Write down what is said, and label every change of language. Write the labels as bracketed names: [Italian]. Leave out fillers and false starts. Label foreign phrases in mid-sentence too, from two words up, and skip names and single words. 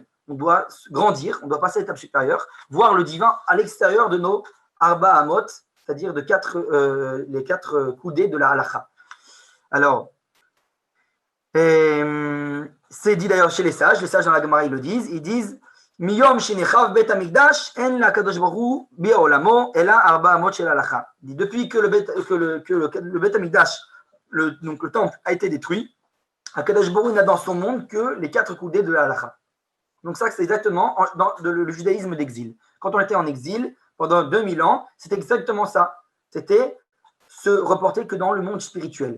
[French] On doit grandir, on doit passer à l'étape supérieure, voir le divin à l'extérieur de nos [Hebrew] ארבע אמות, [French] c'est-à-dire les 4 coudées de la halakha. Alors, c'est dit d'ailleurs chez les sages dans la Gemara, ils disent [Hebrew] מיום שחרב בית המקדש אין לו לקדוש ברוך הוא בעולמו אלא ארבע אמות של הלכה. [French] Depuis que le [Hebrew] בית המקדש, [French] donc le temple, a été détruit, [Hebrew] הקדוש ברוך הוא [French] n'a dans son monde que les 4 coudées de la halakha. Donc ça, c'est exactement dans le judaïsme d'exil. Quand on était en exil, pendant 2000 ans, c'était exactement ça. C'était se reporter que dans le monde spirituel.